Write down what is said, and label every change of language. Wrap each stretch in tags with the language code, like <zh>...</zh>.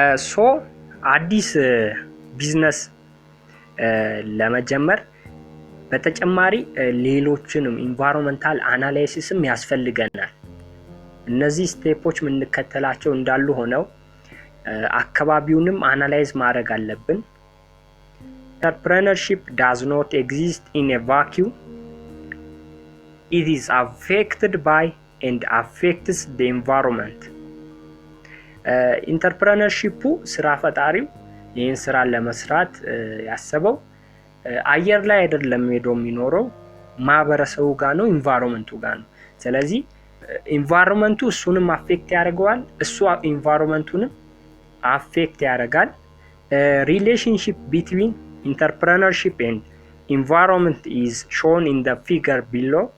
<am>ሶ አዲስ ቢዝነስ ለመጀመር በተጨማሪ ሌሎችንም ኢንቫይሮንመንታል አናላይሲስም ያስፈልገናል። እነዚህ ስቴፖች የምንከተላቸው እንዳሉ ሆነው አካባቢውንም አናላይዝ ማድረግ አለብን።</am> <en>Entrepreneurship does not exist in a vacuum. It is affected by and affects the environment.</en> <am>ኢንተርፕረነርሺፑ ስራ ፈጣሪው ይህን ስራ ለመስራት ያሰበው አየር ላይ አይደለም ሄዶ የሚኖረው ማህበረሰቡ ጋር ነው፣ ኢንቫይሮንመንቱ ጋር ነው። ስለዚህ ኢንቫይሮንመንቱ እሱንም አፌክት ያደርገዋል፣ እሱ ኢንቫይሮንመንቱንም አፌክት ያደርጋል።</am> <en>ሪሌሽንሺፕ ቢትዊን ኢንተርፕረነርሺፕ ኤንድ ኢንቫይሮንመንት ኢዝ ሾን ኢን ዘ ፊገር ቢሎ።</en>